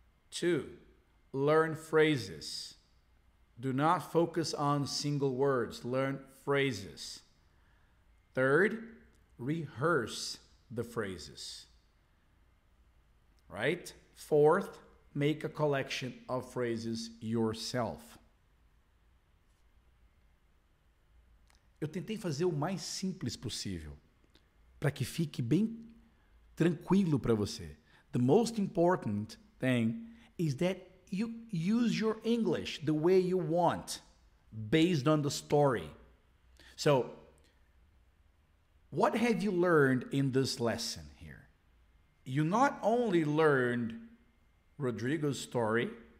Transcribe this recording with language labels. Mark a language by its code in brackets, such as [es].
[en] Two, learn phrases. Do not focus on single words. Learn phrases. Third, rehearse the phrases. Right? Fourth, make a collection of phrases yourself. [pt] Eu tentei fazer o mais simples possível para que fique bem tranquilo para você. [en] The most important thing is that you use your English the way you want based on the story. So, what have you learned in this lesson here? You not only learned Rodrigo's story,